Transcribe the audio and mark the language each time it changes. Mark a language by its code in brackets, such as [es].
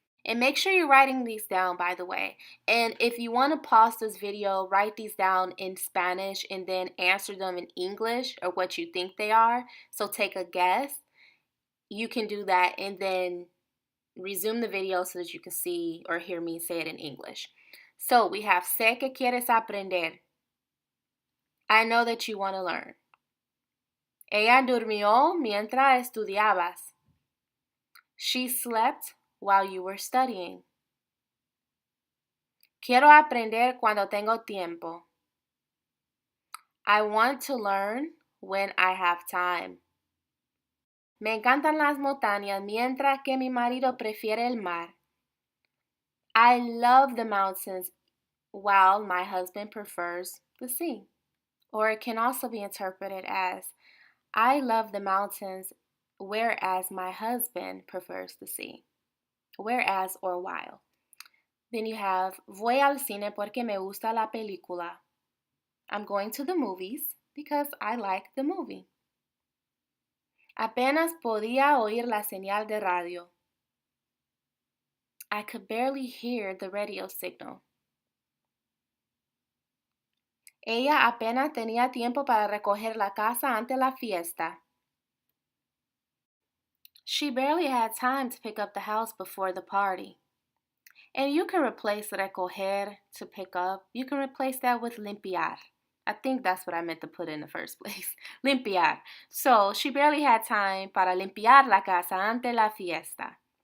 [en] And make sure you're writing these down, by the way. And if you want to pause this video, write these down in Spanish and then answer them in English or what you think they are. So take a guess. You can do that and then resume the video so that you can see or hear me say it in English. So we have [es] sé que quieres aprender. [en] I know that you want to learn. [es] Ella durmió mientras estudiabas. [en] She slept while you were studying. [es] Quiero aprender cuando tengo tiempo. [en] I want to learn when I have time. [es] Me encantan las montañas mientras que mi marido prefiere el mar. [en] I love the mountains while my husband prefers the sea. Or it can also be interpreted as I love the mountains whereas my husband prefers the sea. Whereas or while. Then you have [es] voy al cine porque me gusta la película. [en] I'm going to the movies because I like the movie. [es] Apenas podía oír la señal de radio. [en] I could barely hear the radio signal. [es] Ella apenas tenía tiempo para recoger la casa ante la fiesta. [en] She barely had time to pick up the house before the party. And you can replace recoger to pick up. You can replace that with limpiar. I think that's what I meant to put in the first place. Limpiar. So she barely had time [es] para limpiar la casa ante la fiesta.